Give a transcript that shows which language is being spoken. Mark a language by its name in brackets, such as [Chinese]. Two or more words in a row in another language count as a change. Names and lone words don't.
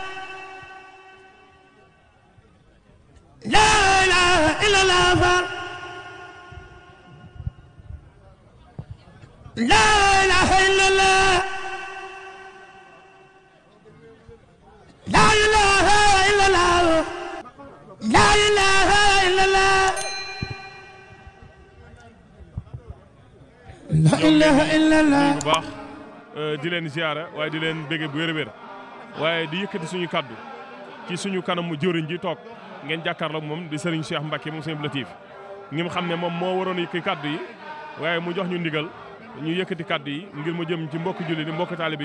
[Arabic] لا إله إلا الله لا إله إلا الله لا إله إلا الله لا إله إلا الله لا إله إلا الله [Wolof] bu baax di leen ziyaara waaye di leen bége bu wér-wér waaye di yëkkati suñu kaddu ci suñu kanamu jëwriñ ji toog ngeen jàkkaarloog moom di Serigne Cheikh Mbacke moom Serigne Latif ñi xam ne moom moo waroon yëkkati kaddu yi waaye mu jox ñu ndigal ñu yëkkati kaddu yi ngir mu jëm ci mbokki julli di mbokki taalibe